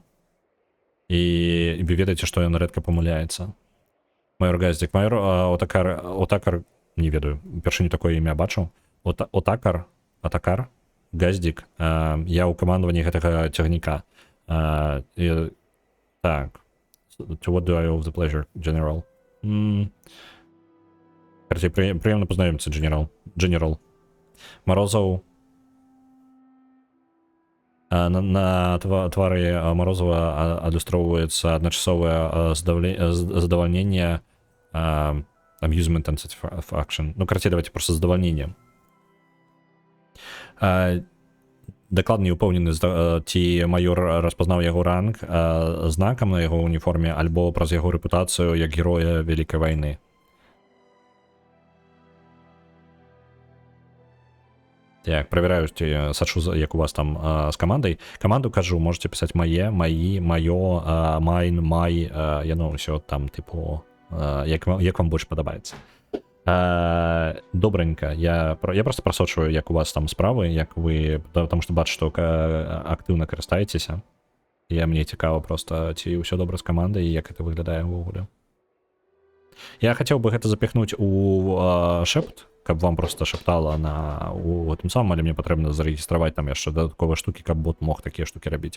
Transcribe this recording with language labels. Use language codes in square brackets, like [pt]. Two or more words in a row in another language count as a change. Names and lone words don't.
[be] І вы ведаеце, што ён рэдка памыляецца. Майор Газдзік. Майор Отакар, не ведаю, упершыню такое імя бачыў. Отакар Газдзік. Я ў камандаванні гэтага цягніка. Так. [en] To what do I owe the pleasure, General? [uk] Приємно познайомитися, General. [be] Морозов. На твары Морозова адлюстроўваецца адначасовае задавальненне [en] amusement and satisfaction. [be] Ну, карацей, давайте просто задавальненне. Дакладна не ўпэўнены, ці майор распазнаў яго ранг знакам на яго уніформе альбо праз яго рэпутацыю як героя Вялікай вайны. Так, проверяю, сачу, як у вас там з камандай. Каманду кажу, [ru] можете писать [be] мае, маі, маё, майн, май, яно ўсё там, типу, як вам больш падабаецца. Добренько, я просто просочваю, як у вас там справы, як вы, [ru] потому что [be] бачу, што актыўна карыстаецеся. Мне цікава просто, ці ўсё добра з камандай, і як гэта выглядае ўвогуле. Я хацеў бы гэта запихнуць у шэпт, каб вам просто шаптала у гэтым самым, але мне патрэбна зарэгістраваць там яшчэ дадатковыя штукі, каб бот мог такія штукі рабіць.